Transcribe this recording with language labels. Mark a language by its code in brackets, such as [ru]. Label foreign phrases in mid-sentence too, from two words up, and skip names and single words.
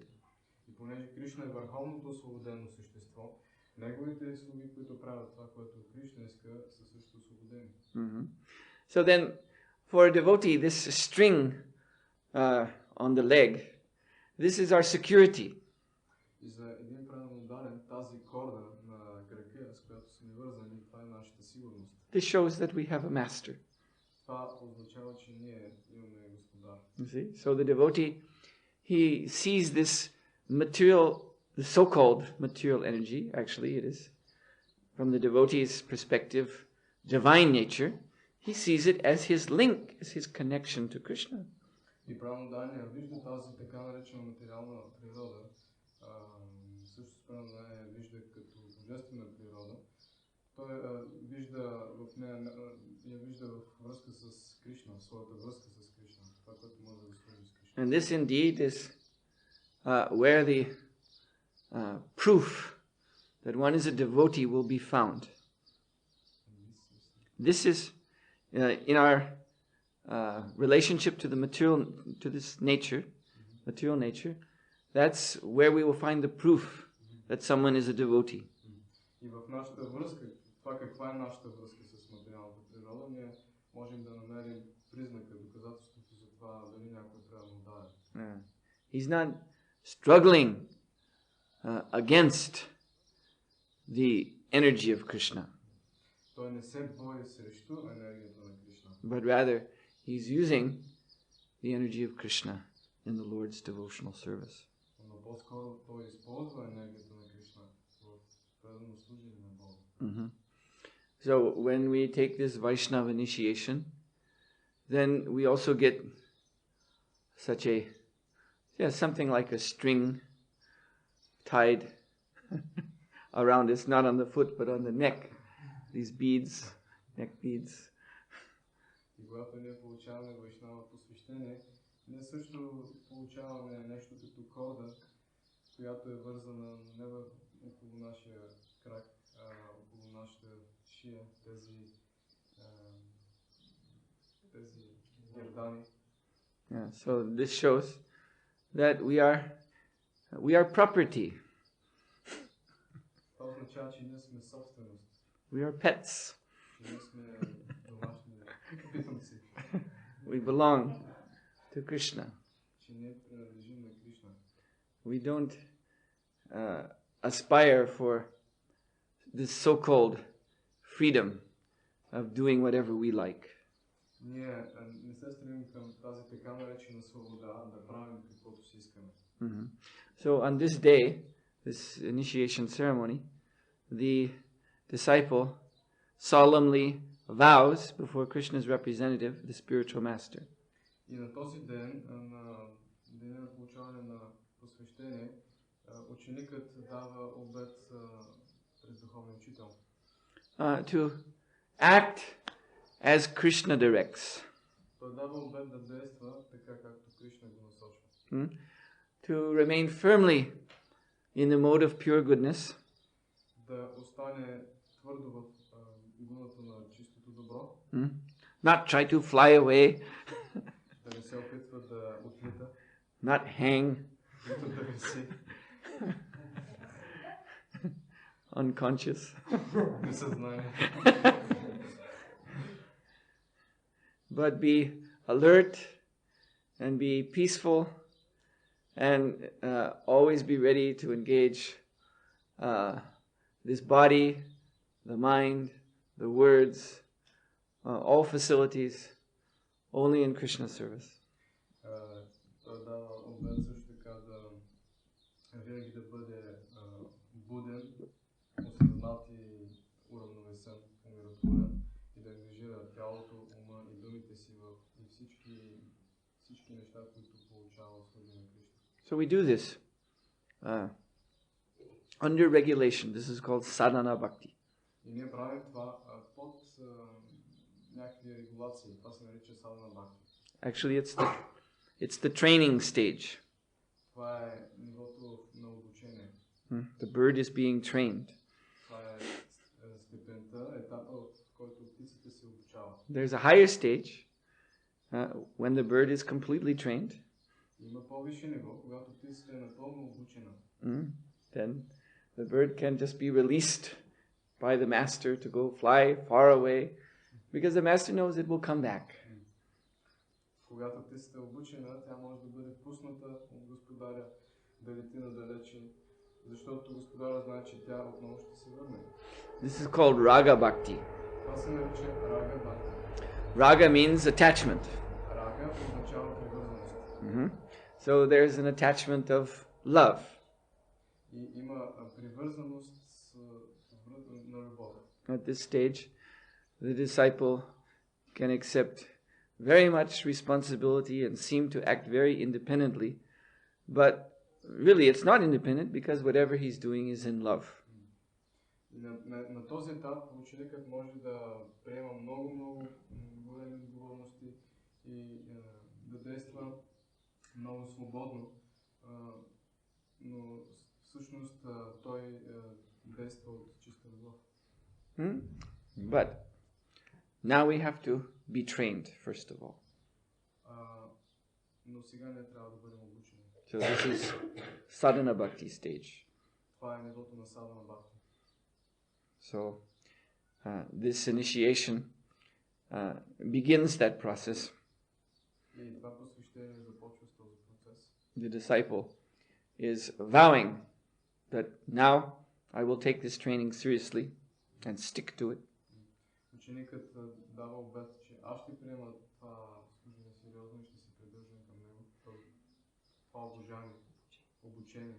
[bg] И понеже Кришна е върховното освободено същество, неговите слуги, които правят това, което Кришна иска, са също освободени. [en] So then, for a devotee, this string on the leg, this is our security. [bg] И за един преданодарен тази корда на крака, с която сме вързани, това е нашата сигурност. [en] This shows that we have a master. [bg] Това означава, че ние имаме господар. [en] You see? So the devotee, he sees this material, the so-called material energy, actually it is, from the devotee's perspective, divine nature, he sees it as his link, as his connection to Krishna. [bg] И преданодарния вижда тази така наречена материална природа, също предандарния вижда като божествена природа. Той вижда в нея, я вижда в връзка с Кришна, своята връзка с Кришна, това, което може да свърши с Кришна. [en] And this indeed is where the proof that one is a devotee will be found. This is in our relationship to the material, to this nature, material nature. That's where we will find the proof that someone is a devotee. [bg] И в нашата връзка, това каква е нашата връзка с материалната природа, ние можем да намерим признака, доказателството за това дали някой трябва да удари. [en] He's not struggling against the energy of Krishna. [bg] Той не се бори срещу енергията на Кришна. [en] But rather, he's using the energy of Krishna in the Lord's devotional service. [bg] Но по-скоро той използва енергията на Кришна в предано служение на Бога. [en] So when we take this Vaishnava initiation, then we also get such a, something like a string tied around us, not on the foot, but on the neck. These beads, neck beads. [bg] И когато ние получаваме Ваишнава посвещение, ние също получаваме нещо като корда, която е вързана не около нашия крак, а около нашата шия, тези гердани. [en] Yeah, so this shows that we are property. [bg] Това означава, че ние сме собственост. [en] We are pets. [bg] Че ние сме домашни питомци. [en] We belong to Krishna. [bg] Че ние принадлежим на Кришна. [en] We don't aspire for this so-called freedom of doing whatever we like. [bg] Ние не се стремим към тази така наречена свобода да правим каквото си искаме. [en] So on this day, this initiation ceremony, the disciple solemnly vows before Krishna's representative, the spiritual master. [bg] И на този ден, на деня на получаване на посвещение, ученикът дава обет пред духовния учител. [en] To act as Krishna directs. [bg] Той дава обет да действа така, както Кришна го насочва. [en] To remain firmly in the mode of pure goodness. [bg] Да остане твърдо в гуната на чистото добро. [en] Not try to fly away. [bg] Да не се опитва да отлита. [en] Not hang. [bg] Да виси. [en] Unconscious. [bg] Несъзнание. [en] But be alert and be peaceful and always be ready to engage this body, the mind, the words, all facilities only in Krishna's service. [bg] Той дава обет също така да винаги да бъде буден, осъзнат и уравновесен, умиротворен и да ангажира тялото, ума и думите си в всички неща, които получава от служение на Кришна. [en] So we do this under regulation. This is called sadhana bhakti. [bg] И ние правим това под някакви регулации. Това се нарича садхана бхакти. [en] Actually, it's the training stage. [bg] Това е нивото на обучение. [en] The bird is being trained. [bg] Това е степента, етапа, в който птицата се обучава. [en] There's a higher stage when the bird is completely trained. [bg] Има по-висше ниво, когато птицата е напълно обучена. [en] Then the bird can just be released by the master to go fly far away, because the master knows it will come back. [bg] Когато птицата е обучена, тя може да бъде пусната от господаря да лети надалече, защото господаря знае, че тя отново ще се върне. [en] This is called raga bhakti. [bg] Това се нарича рага бхакти. [en] Raga means attachment. [bg] Рага означава привързаност. [en] So there's an attachment of love. [bg] И има привързаност на любов. [en] At this stage, the disciple can accept very much responsibility and seem to act very independently, but really it's not independent because whatever he's doing is in love. [bg] На този етап ученикът може да приема много големи отговорности и да действа много свободно, но всъщност той действа от чиста любов. [en] But now we have to be trained first of all. [bg] Но сега не трябва да бъдем обучени. [en] So this is sadhana bhakti stage. [bg] Това е нивото на садхана бхакти. [en] So this initiation begins that process. [bg] И това посвещение започва с този процес. [en] The disciple is vowing that now I will take this training seriously and stick to it. [bg] Ученикът дава обет, че аз ще приема това служение сериозно и ще се придържам към него. Това обучение.